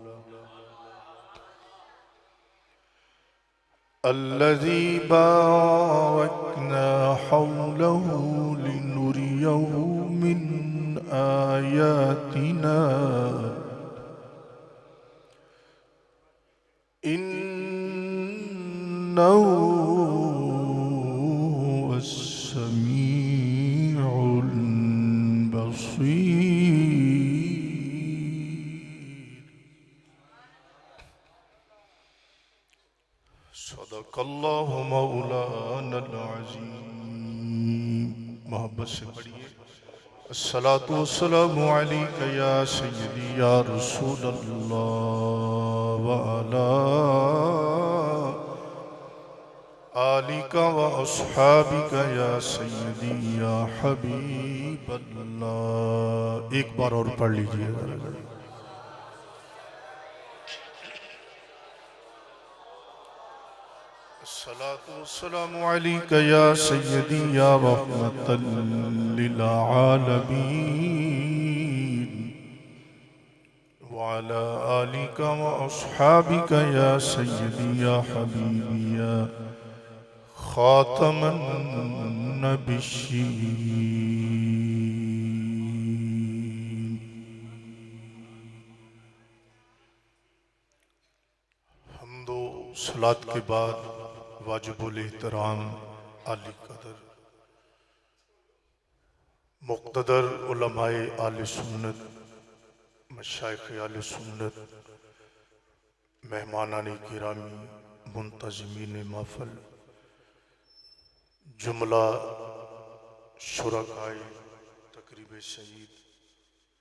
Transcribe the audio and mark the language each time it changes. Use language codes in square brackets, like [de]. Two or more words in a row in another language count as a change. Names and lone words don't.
[ar] لنريه من آياتنا إنه هو السميع البصير. صدق الله مولانا العظيم. [ur] محبت سے پڑھیے. [ar] الصلاة والسلام عليك يا سيدي يا رسول الله وعلى آلك وأصحابك يا سيدي يا حبيب الله. [ur] ایک بار اور پڑھ لیجیےگا. [ar] الصلاة والسلام عليك يا سيدي يا رحمة للعالمين وعلى آلك وأصحابك يا سيدي يا حبيبي يا خاتم النبيين. [ur] حمد و صلات کے بعد واجب الاحترام عالی قدر مقتدر علمائے اہل سنت، مشائخ اہل سنت، مہمانان گرامی، منتظمین محفل، جملہ شرکائے تقریب سعید